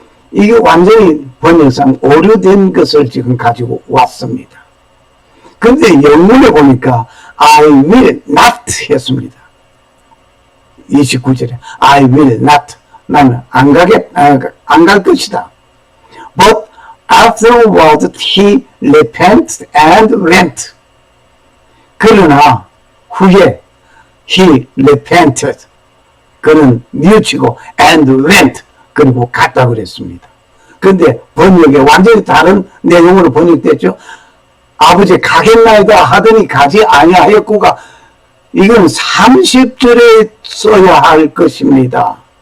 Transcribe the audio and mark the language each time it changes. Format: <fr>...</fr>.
<ko>이게 완전히 번역상 오류된 것을 지금 가지고 왔습니다. 근데 영문에 보니까</ko> <en>I will not</en> <ko>했습니다. 29절에</ko> <en>I will not,</en> <ko>나는 안 갈 것이다.</ko> <en>But afterward he repented and went.</en> <ko>그러나 후에</ko> <en>he repented,</en> <ko>그는 뉘우치고</ko> <en>and went,</en> <ko>그리고 갔다 그랬습니다. 근데 번역에 완전히 다른 내용으로 번역됐죠. 아버지 가겠나이다 하더니 가지 아니하였고가, 이건 30절에 써야 할 것입니다.</ko>